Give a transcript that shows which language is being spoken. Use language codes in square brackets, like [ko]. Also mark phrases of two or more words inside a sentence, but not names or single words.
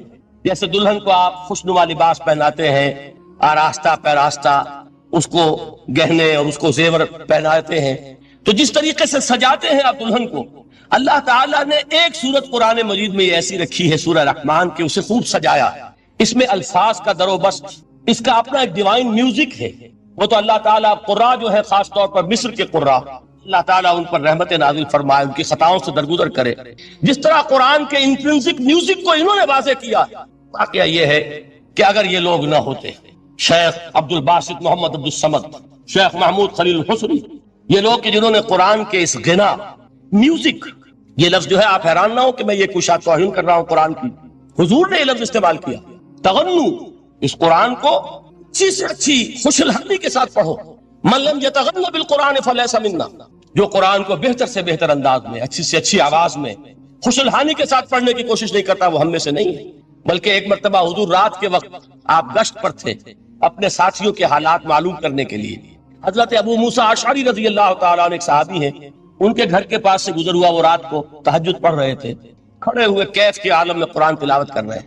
[ur] جیسے دلہن کو آپ خوشنما لباس پہناتے ہیں، آراستہ پیراستہ اس کو گہنے اور اس کو زیور پہناتے ہیں، تو جس طریقے سے سجاتے ہیں آپ دلہن کو، اللہ تعالیٰ نے ایک سورت قرآن مجید میں ایسی رکھی ہے سورہ رحمان کہ اسے خوب سجایا۔ اس میں الفاظ کا در و بست، اس کا اپنا ایک [en] divine music [ur] ہے۔ وہ تو اللہ تعالیٰ قراء جو ہے، خاص طور پر مصر کے قراء، اللہ تعالیٰ ان پر رحمت نازل فرمائے، ان کی خطاؤں سے درگزر کرے۔ جس طرح قرآن کے [en] intrinsic music [ur] کو انہوں نے واضح کیا، واقعہ یہ ہے کہ اگر یہ لوگ نہ ہوتے، شیخ عبد الباسط محمد عبد الصمد، شیخ محمود خلیل الحسنی، یہ لوگ کہ جنہوں نے قرآن کے اس غنا میوزک، یہ لفظ جو ہے آپ حیران نہ ہو کہ میں یہ کوئی شاید توہین کر رہا ہوں قرآن کی، حضور نے یہ لفظ استعمال کیا، تغنو، اس قرآن کو اچھی سے اچھی خوش الحمدی کے ساتھ پڑھو۔ [ar] من لم یتغن بالقرآن فلیس منا، [ur] جو قرآن کو بہتر سے بہتر انداز میں، اچھی سے اچھی آواز میں، خوش الحانی کے ساتھ پڑھنے کی کوشش نہیں کرتا، وہ ہم میں سے نہیں ہے۔ بلکہ ایک مرتبہ حضور رات کے وقت آپ گشت پر تھے اپنے ساتھیوں کے حالات معلوم کرنے کے لیے، حضرت ابو موسیٰ اشعری [ar] رضی اللہ تعالیٰ عنہ [ur] ایک صحابی ہیں، ان کے گھر کے پاس سے گزر ہوا، وہ رات کو تہجد پڑھ رہے تھے، کھڑے ہوئے کیف کے عالم میں قرآن تلاوت کر رہے ہیں۔